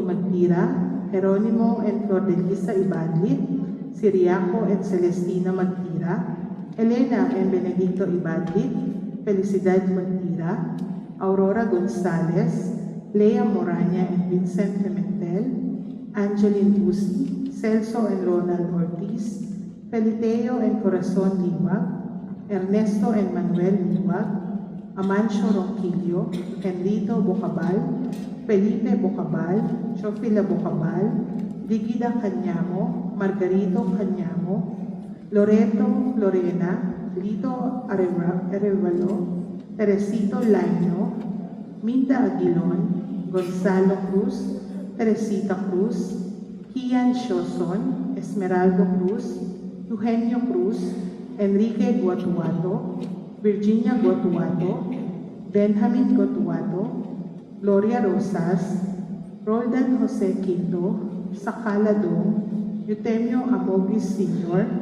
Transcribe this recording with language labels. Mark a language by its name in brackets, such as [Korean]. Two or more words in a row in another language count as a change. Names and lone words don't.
[English] Magtira, Jeronimo and Flordelisa Ibadlit, Siriaco and Celestina Magtira, Elena and Benedicto Ibadlit, Felicidad Magtira, Aurora Gonzalez, Lea Moranya and Vincent Pimentel, Angeline Busi, Celso and Ronald Ortiz, Feliteo and Corazon Liwag, Ernesto and Manuel Liwag, Amancio Ronquillo, Enrito Bocabal, Felipe Bocabal, Chofila Bocabal, Digida Canyamo, Margarito Canyamo, Loreto Lorena, Lito Arevalo, Teresito Laino, Minda Aguilon, Gonzalo Cruz, Teresita Cruz, Kian Shoson, Esmeraldo Cruz, Eugenio Cruz, Enrique Guatuato, Virginia Guatuato, Benjamin Guatuato, Gloria Rosas, Roldan Jose Quinto, Sakala Dong, Eutemio Amogios Sr.,